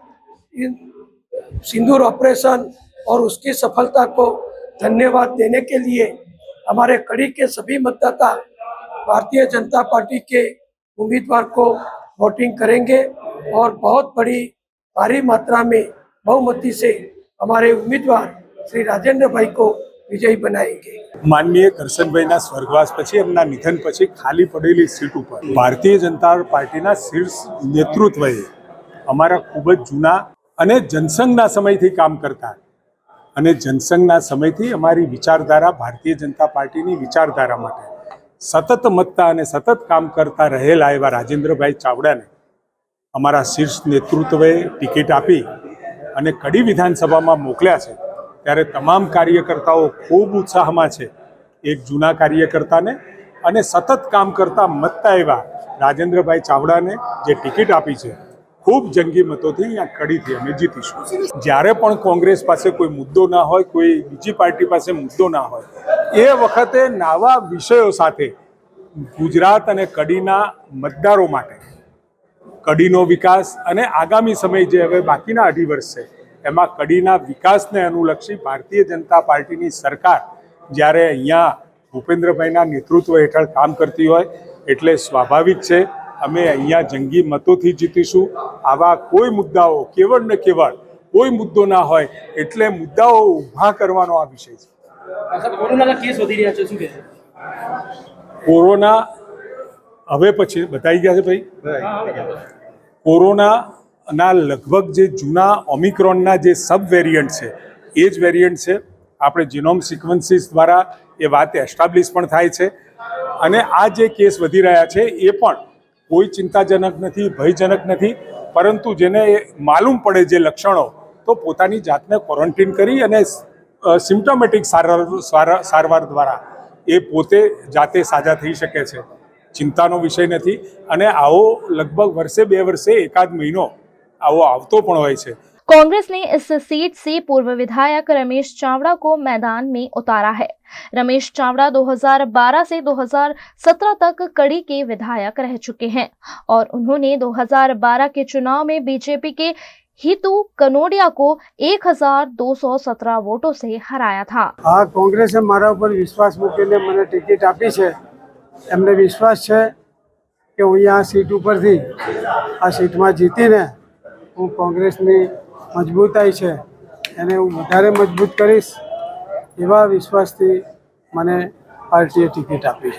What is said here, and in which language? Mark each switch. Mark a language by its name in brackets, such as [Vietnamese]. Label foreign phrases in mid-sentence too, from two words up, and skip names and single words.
[Hindi] सिंदूर ऑपरेशन और उसकी सफलता को धन्यवाद देने के लिए हमारे कड़ी के सभी मतदाता भारतीय जनता पार्टी के उम्मीदवार को वोटिंग करेंगे और बहुत बड़ी भारी मात्रा में बहुमती से हमारे उम्मीदवार श्री राजेंद्र भाई को विजयी बनाएंगे। [Gujarati] માનનીય કરશનભાઈના સ્વર્ગવાસ પછી એમના નિધન પછી ખાલી પડેલી સીટ પર ભારતીય જનતા પાર્ટીના શીર્ષ નેતૃત્વએ અમારા ખૂબ જ જૂના અને જનસંઘના સમયથી કામ કરતા અને જનસંઘના સમયથી અમારી વિચારધારા ભારતીય જનતા પાર્ટીની વિચારધારા માટે સતત મથતા અને સતત કામ કરતા રહેલા એવા રાજેન્દ્રભાઈ ચાવડાને અમારા શીર્ષ નેતૃત્વએ ટિકિટ આપી અને કડી વિધાનસભામાં મોકલ્યા છે। ત્યારે તમામ કાર્યકર્તાઓ ખૂબ ઉત્સાહમાં છે। એક જૂના કાર્યકર્તાને અને સતત કામ કરતા મથતા એવા રાજેન્દ્રભાઈ ચાવડાને જે ટિકિટ આપી છે, ખૂબ જંગી મતોથી અહીંયા કડીથી અમે જીતીશું। જ્યારે પણ કોંગ્રેસ પાસે કોઈ મુદ્દો ના હોય, કોઈ બીજી પાર્ટી પાસે મુદ્દો ના હોય, એ વખતે નવા વિષયો સાથે ગુજરાત અને કડીના મતદારો માટે કડીનો વિકાસ અને આગામી સમય જે હવે બાકીના 2.5 વર્ષ છે એમાં કડીના વિકાસને અનુલક્ષી ભારતીય જનતા પાર્ટીની સરકાર જ્યારે અહીંયા ભૂપેન્દ્રભાઈના નેતૃત્વ હેઠળ કામ કરતી હોય એટલે સ્વાભાવિક છે અમે અહીંયા જંગી મતોથી જીતીશું। આવા કોઈ મુદ્દાઓ કેવળ ને કેવળ કોઈ મુદ્દો ના હોય એટલે મુદ્દાઓ ઊભા કરવાનો આ વિષય છે। કોરોનાના કેસ વધી રહ્યા છે, શું કહે? કોરોના હવે પછી બતાઈ ગયા છે ભાઈ। કોરોના ના લગભગ જે જૂના ઓમિક્રોનના જે સબ વેરિયન્ટ હૈ એ જ વેરિયન્ટ હૈ। આપણે જીનોમ સિક્વન્સીસ દ્વારા એ બાત એસ્ટાબ્લિશ પણ થાય છે અને આ જે કેસ વધી રહ્યા છે એ પણ કોઈ ચિંતાજનક નહીં, ભયજનક નહીં, પરંતુ જેને માલૂમ પડે જે લક્ષણો તો પોતાની જાતને ક્વોરન્ટીન કરી અને સિમ્ટોમેટિક સારવાર દ્વારા એ પોતે જાતે સાજા થઈ શકે છે। ચિંતાનો વિષય નહીં અને આવો લગભગ વર્ષે 2 વર્ષે એકાદ મહિનો આવો આવતો પણ હોય છે। [Hindi] कांग्रेस ने इस सीट से पूर्व विधायक रमेश चावड़ा को मैदान में उतारा है। रमेश चावड़ा 2012 से 2017 तक कड़ी के विधायक रह चुके हैं और उन्होंने 2012 के चुनाव में बीजेपी के हितू कनोडिया को 1217 वोटों से हराया था। [Gujarati] હા, કોંગ્રેસે મારા પર વિશ્વાસ મૂકીને મને ટિકિટ આપી છે। એમને વિશ્વાસ છે કે હું આ સીટ ઉપરથી આ સીટમાં જીતીને હું કોંગ્રેસની મજબૂતાઈ છે એને હું વધારે મજબૂત કરીશ એવા વિશ્વાસથી મને પાર્ટીએ ટિકિટ આપી છે।